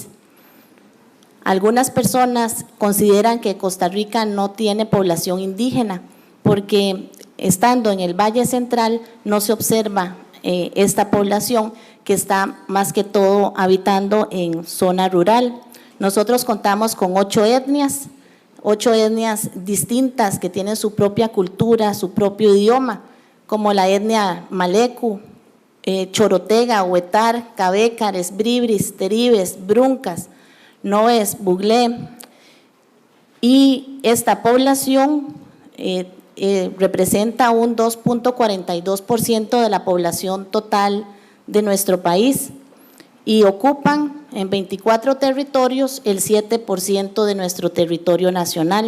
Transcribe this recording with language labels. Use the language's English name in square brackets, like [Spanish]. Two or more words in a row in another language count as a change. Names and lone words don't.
[Spanish] Algunas personas consideran que Costa Rica no tiene población indígena porque estando en el Valle Central no se observa esta población que está más que todo habitando en zona rural. Nosotros contamos con 8 etnias distintas que tienen su propia cultura, su propio idioma, como la etnia Maleku, Chorotega, Huetar, Cabécares, Bribris, Teribes, Bruncas, Noes, Buglé. Y esta población representa un 2.42% de la población total de nuestro país y ocupan en 24 territorios el 7% de nuestro territorio nacional.